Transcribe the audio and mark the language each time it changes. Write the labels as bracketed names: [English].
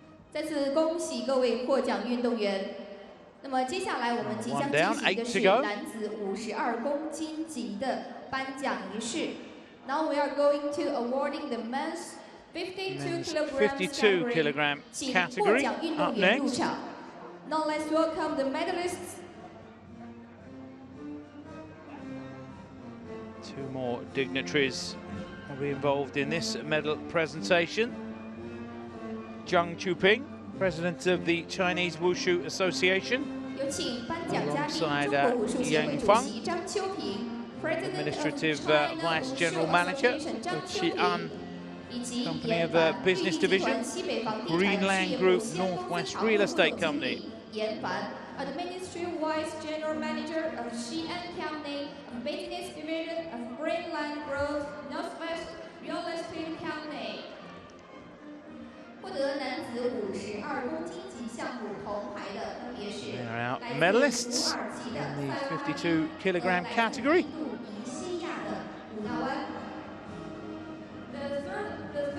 [Chinese] 再次恭喜各位获奖运动员。那么接下来我们即将进行的是男子52公斤级的颁奖仪式。 [English] Now we are going to awarding the men's 52 kilogram category. Up next. Now let's welcome the medalists. Two more dignitaries will be involved in this medal presentation. Zhang Chuping, president of the Chinese Wushu Association, alongside Yang Feng, administrative vice general manager of Xi'an Company of Business Division, Greenland Group Northwest Real Estate Company. Administrative Vice General Manager of Xi'an Company of Business Division of Greenland Group Northwest Real Estate Company. [Chinese] 获得男子52公斤级项目铜牌的分别是 [English] They're our medalists in the 52 kilogram category. [Chinese] 尼西亚的武纳湾。 [English] The third